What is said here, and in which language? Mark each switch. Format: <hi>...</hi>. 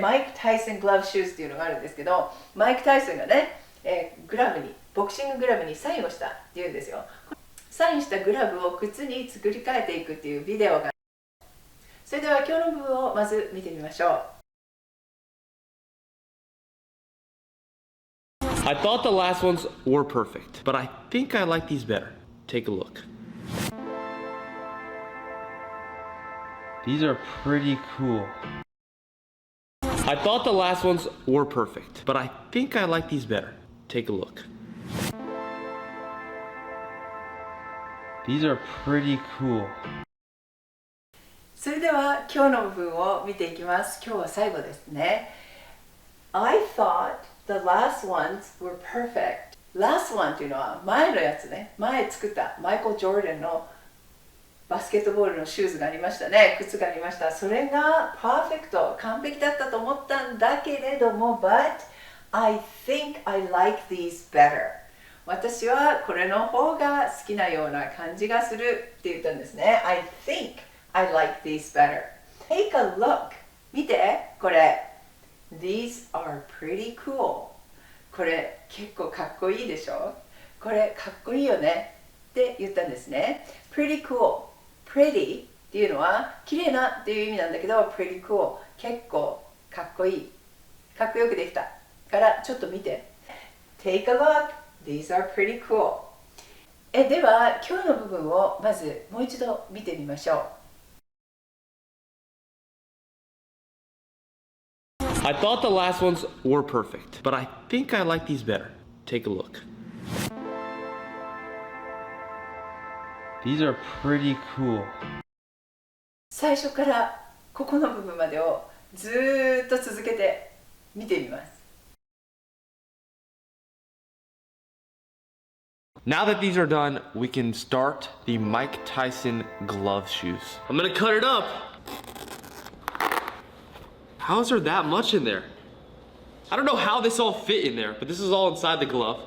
<ja>マイク・タイソングラブシューズっていうのがあるんですけど、マイク・タイソンがね、ボクシンググラブにサインをしたっていうんですよ。サインしたグラブを靴に作り変えていくっていうビデオが、それでは今日の部分をまず見てみましょう。</ja> <en>I thought the last ones were perfect, but I think I like these better. Take a look. These are pretty cool. I thought the last ones were perfect, but I think I like these better. Take a look. These are pretty cool.</en> <ja>それでは今日の部分を見ていきます。今日は最後ですね。</ja> <en>I thought the last ones were perfect.</en> <ja>Last one というのは前のやつね。前作ったマイケル・ジョーダンのバスケットボールのシューズがありましたね。靴がありました。それがパーフェクト、完璧だったと思ったんだけれども、 But I think I like these better. 私はこれの方が好きなような感じがするって言ったんですね。</ja> <en>I think I like these better. Take a look. 見て、これ。 These are pretty cool.</en> <ja>これ結構かっこいいでしょ？これかっこいいよねって言ったんですね。</ja> <en>Pretty cool.</en> <ja>Pretty っていうのは綺麗なっていう意味なんだけど、pretty cool 結構かっこいい。かっこよくできた。からちょっと見て。 Take a look.</ja> <en>These are pretty cool.</en> <ja>では今日の部分をまずもう一度見てみましょう。</ja> <en>I thought the last ones were perfect, but I think I like these better. Take a look. These are pretty cool.</en> <ja>最初からここの部分までをずーっと続けて見てみます。</ja> <en>Now that these are done, we can start the Mike Tyson glove shoes. I'm gonna cut it up. How is there that much in there? I don't know how this all fit in there, but this is all inside the glove.</en>